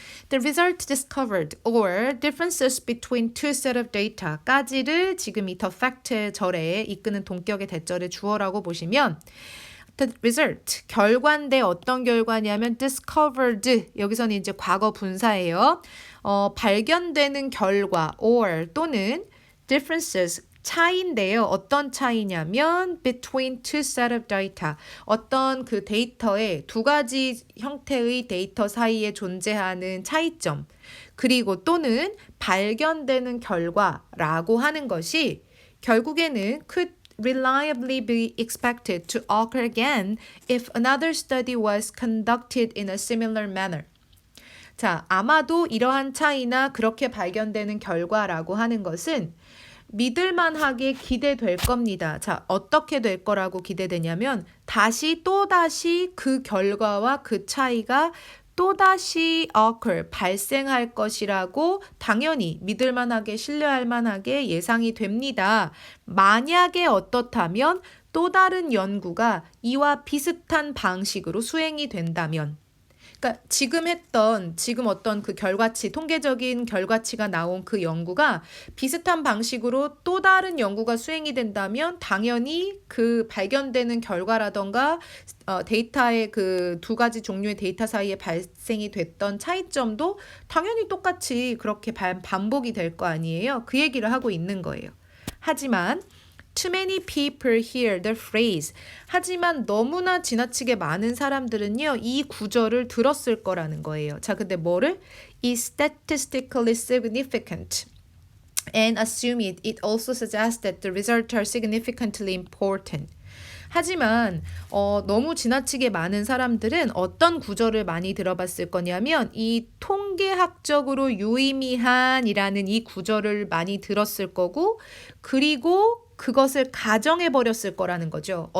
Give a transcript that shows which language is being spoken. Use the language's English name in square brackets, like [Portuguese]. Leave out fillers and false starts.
[English] The result discovered or differences between two set of data [Korean] 까지를 지금 이 the fact의 절에 이끄는 동격의 대절의 주어라고 보시면 the result, 결과인데 어떤 결과냐면 discovered, 여기서는 이제 과거 분사예요. 발견되는 결과 or 또는 differences, 차이인데요. 어떤 차이냐면 [English] between two set of data. [Korean] 어떤 그 데이터의 두 가지 형태의 데이터 사이에 존재하는 차이점. 그리고 또는 발견되는 결과라고 하는 것이 결국에는 [English] could reliably be expected to occur again if another study was conducted in a similar manner. [Korean] 자, 아마도 이러한 차이나 그렇게 발견되는 결과라고 하는 것은 믿을만하게 기대될 겁니다. 자, 어떻게 될 거라고 기대되냐면 또다시 그 결과와 그 차이가 또다시 occur, 발생할 것이라고 당연히 믿을만하게 신뢰할 만하게 예상이 됩니다. 만약에 어떻다면 또 다른 연구가 이와 비슷한 방식으로 수행이 된다면 그러니까 지금 어떤 그 결과치, 통계적인 결과치가 나온 그 연구가 비슷한 방식으로 또 다른 연구가 수행이 된다면 당연히 그 발견되는 결과라던가 데이터의 그 두 가지 종류의 데이터 사이에 발생이 됐던 차이점도 당연히 똑같이 그렇게 반복이 될 거 아니에요. 그 얘기를 하고 있는 거예요. [English] 하지만 Too many people hear the phrase. [Korean] 하지만 너무나 지나치게 많은 사람들은요, 이 구절을 들었을 거라는 거예요. 자, 근데 뭐를? [English] is statistically significant. And assume it also suggests that the results are significantly important. [Korean] 하지만 너무 지나치게 많은 사람들은 어떤 구절을 많이 들어봤을 거냐면 이 통계학적으로 유의미한이라는 이 구절을 많이 들었을 거고 그리고 그것을 가정해 버렸을 거라는 거죠.